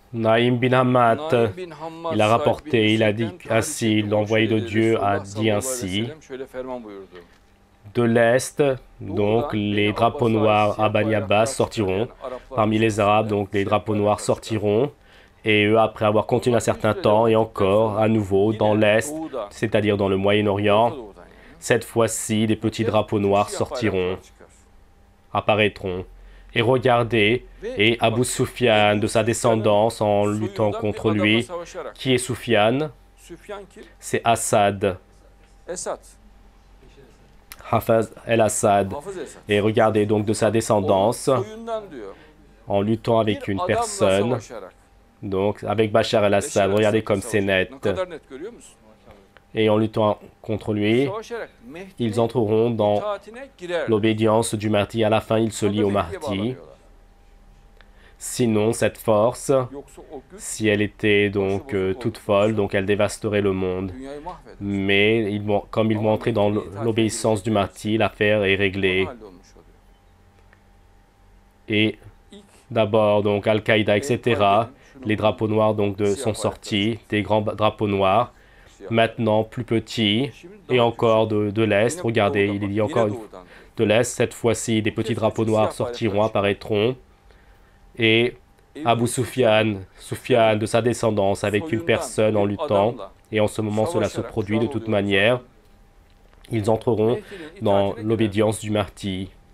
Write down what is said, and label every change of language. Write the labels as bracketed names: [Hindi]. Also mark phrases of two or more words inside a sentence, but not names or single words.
[French] Naïm bin Hammad, Naim bin Hammad il a [Turkish] sahip bir [French] rapporté, il a dit [Turkish] müşrikten tahrik [French] ainsi, [Turkish] etti. O [French] l'envoyé de [Turkish] şöyle dedi. [French] Dieu a [Turkish] Resulullah [French] dit [Arabic] صلى الله عليه و [French] ainsi, [Turkish] sellem şöyle ferman buyurdu. [French] de l'Est, donc [Turkish] Doğudan Beni [French] les drapeaux [Turkish] Abbas'a ait [French] noirs à [Turkish] siyah [French] Bani Abbas [Turkish] bayraklar çıkar. [French] sortiront, [Turkish] Yani Araplar [French] parmi les Arabes, [Turkish] içerisinde [French] donc les [Turkish] siyah [French] drapeaux noirs [Turkish] bayraklar çıkar. [French] sortiront, et eux, après avoir continué un [Turkish] Onlar bir [French] certain [Turkish] süre [French] temps, [Turkish] devam [French] et [Turkish] ettikten [French] encore, à [Turkish] sonra [French] nouveau, dans [Turkish] yine [French] l'Est, [Turkish] doğuda, [French] c'est-à-dire dans le [Turkish] Orta [French] Moyen-Orient, [Turkish] Doğu'dan yani [French] cette fois-ci, des [Turkish] bir [French] petits [Turkish] kez [French] drapeaux [Turkish] tüm [French] noirs [Turkish] siyah [French] sortiront, [Turkish] bayraklar çıkar. [French] apparaîtront. Et regardez, [Turkish] Ve [French] et Abu [Turkish] bak, [French] Sufyan, de [Turkish] Ebu [French] sa [Turkish] Süfyan'ın [French] descendance, en luttant [Turkish] soyundan [French] contre [Turkish] bir adamla [French] lui, [Turkish] savaşarak. [French] qui est Sufyan? [Turkish] Süfyan kim? [French] C'est Assad, [Turkish] Esad. [French] Hafez el-Assad. [Turkish] Hafız Esad. [French] Et regardez donc de sa [Turkish] Onun [French] descendance, [Turkish] soyundan diyor. [French] en luttant [Turkish] Bir [French] avec une [Turkish] adamla [French] personne, [Turkish] savaşarak. [French] donc avec Bachar [Turkish] Beşar [French] el-Assad, regardez [Turkish] Esad'la [French] comme c'est [Turkish] savaşarak. Ne [French] net. [Turkish] kadar net görüyor musun? [French] Et en luttant contre lui, [Turkish] Savaşarak [French] ils [Turkish] Mehdi'nin [French] entreront dans [Turkish] itaatine girerler. [French] l'obédience du Mahdi. À la fin, ils se lient au [Turkish] Sonra Mehdi'ye [French] Mahdi. [Turkish] bağlanıyorlar. [French] Sinon, cette force, [Turkish] Yoksa o güç [French] si elle était donc toute folle, donc elle dévasterait le monde. [Turkish] dünyayı mahveder. [French] Mais comme ils vont entrer dans l'obéissance du Mahdi, l'affaire est [Turkish] Son [French] réglée. [Turkish] halde olmuş oluyor. [French] Et [Turkish] İlk [French] d'abord, donc Al-Qaïda, etc., les drapeaux noirs donc sont sortis, des grands drapeaux noirs, [Turkish] siyah. [French] maintenant plus petits, [Turkish] Şimdi [French] et [Turkish] daha [French] encore [Turkish] küçük. [French] de l'Est. [Turkish] Yine [French] Regardez, [Turkish] doğudan [French] il y [Turkish] bak, [French] a encore [Turkish] yine [French] une [Turkish] doğudan. [French] de l'Est. Cette fois-ci, des petits drapeaux noirs sortiront, apparaîtront. Et Abu Sufyan, Sufyan de sa descendance, avec une personne en luttant, et en ce moment cela se produit de toute manière, ils entreront dans l'obédience du Mahdi.